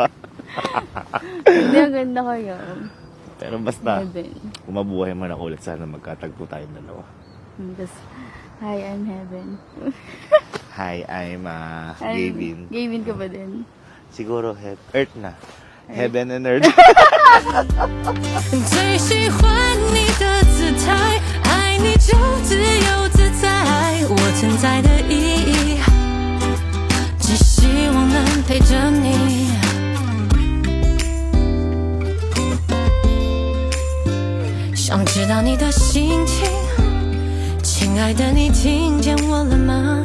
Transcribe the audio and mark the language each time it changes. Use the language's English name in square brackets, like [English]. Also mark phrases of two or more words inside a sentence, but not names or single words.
[Filipino] Hindi, ang ganda kaya. Pero basta, Heaven. kung mabuhay man ako ulit, sana magkatagpo tayong dalawa. Tapos, [English] hi, I'm Heaven. Hi, I'm Gavin. [Filipino] Gavin ka ba din? Siguro Earth na. [English] Heaven and Earth. [Chinese] 最喜欢你的姿态，爱你就自由自在，我存在的意义，只希望能陪着你。想知道你的心情，亲爱的，你听见我了吗？